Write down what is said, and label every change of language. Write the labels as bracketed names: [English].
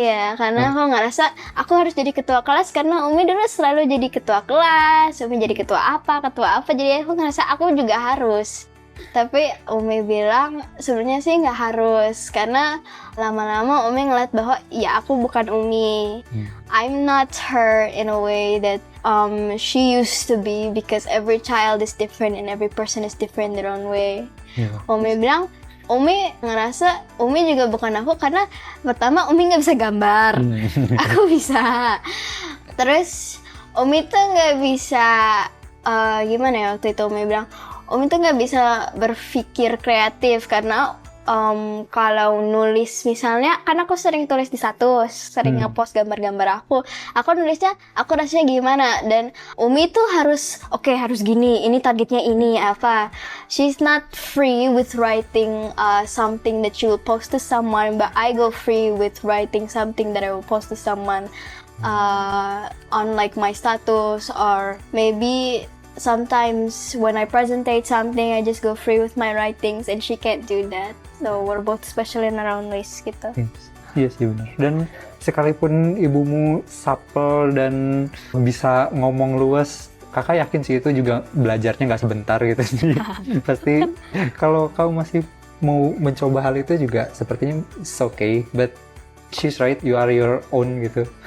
[Indonesian] Iya, karena aku ngerasa aku harus jadi ketua kelas karena Umi dulu selalu jadi ketua kelas, Umi jadi ketua apa, jadi aku ngerasa aku juga harus. Tapi Umi bilang sebenarnya sih nggak harus, karena lama-lama Umi ngeliat bahwa ya aku bukan Umi. [English] I'm not her in a way that she used to be, because every child is different and every person is different their own way. [Indonesian] Umi bilang, Umi ngerasa Umi juga bukan aku karena pertama Umi nggak bisa gambar, aku bisa. Terus Umi tuh nggak bisa gimana ya, waktu itu Umi bilang Umi tuh nggak bisa berpikir kreatif karena kalau nulis misalnya, kan aku sering tulis di status, sering ngepost gambar-gambar aku nulisnya, aku rasanya gimana, dan Umi tuh harus harus gini, ini targetnya ini apa. [English] She's not free with writing something that she will post to someone, but I go free with writing something that I will post to someone on like my status, or maybe sometimes when I presentate something, I just go free with my writings, and she can't do that. So we're both special in our own ways gitu. [Indonesian] Iya sih benar. Dan sekalipun ibumu supel dan bisa ngomong luas, kakak yakin sih itu juga belajarnya nggak sebentar gitu sih. Pasti kalau kamu masih mau mencoba hal itu juga sepertinya [English] it's okay, but she's right, you are your own [Indonesian] gitu.